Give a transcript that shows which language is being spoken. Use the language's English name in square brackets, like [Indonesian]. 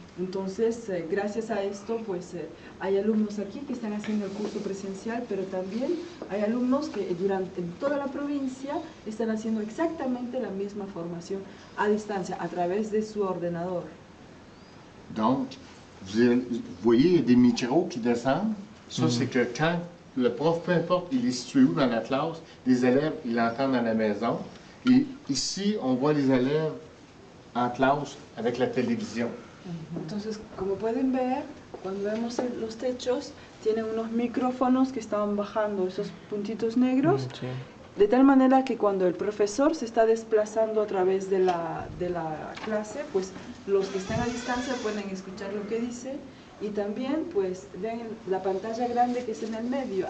[Spanish] Entonces, gracias a esto, pues hay alumnos aquí que están haciendo el curso presencial, pero también hay alumnos que en toda la provincia están haciendo exactamente la misma formación a distancia, a través de su ordenador. [French] Donc, vous voyez, il y a des micros qui descendent. Ça, c'est que quand le prof, peu importe, il est situé où dans la classe, les élèves, ils l'entendent à la maison. Et ici, on voit les élèves en clase avec la télévision. [Spanish] Entonces, como pueden ver, cuando vemos los techos, tienen unos micrófonos que están bajando esos puntitos negros, Sí. de tal manera que cuando el profesor se está desplazando a través de la clase, pues los que están a distancia pueden escuchar lo que dice, y también pues ven la pantalla grande que es en el medio.